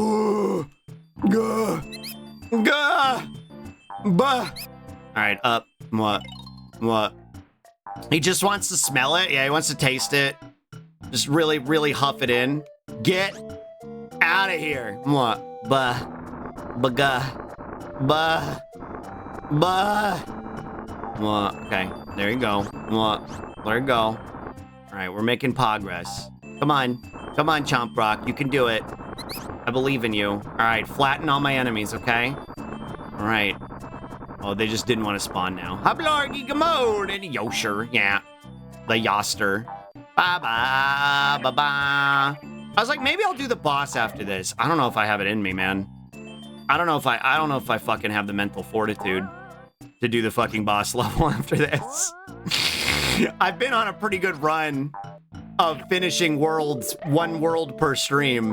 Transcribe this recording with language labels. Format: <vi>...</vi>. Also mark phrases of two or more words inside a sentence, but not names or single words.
<en>Gah! Gah! Bah! Alright, up. What? What? He just wants to smell it. Yeah, he wants to taste it. Just really, really huff it in. Get out of here. What? Bah. Bagah. Bah. Bah. What? Okay. There you go. What? There you go. All right, we're making progress. Come on. Come on, Chomp Rock. You can do it. I believe in you. All right, flatten all my enemies, okay? All right. Oh, they just didn't want to spawn now. Hablargy Gamode and Yosher. Yeah. The Yoster. Ba-ba, ba-ba. I was like, maybe I'll do the boss after this. I don't know if I have it in me, man. I don't know if I fucking have the mental fortitude to do the fucking boss level after this. I've been on a pretty good run of finishing worlds, 1 world per stream.</en>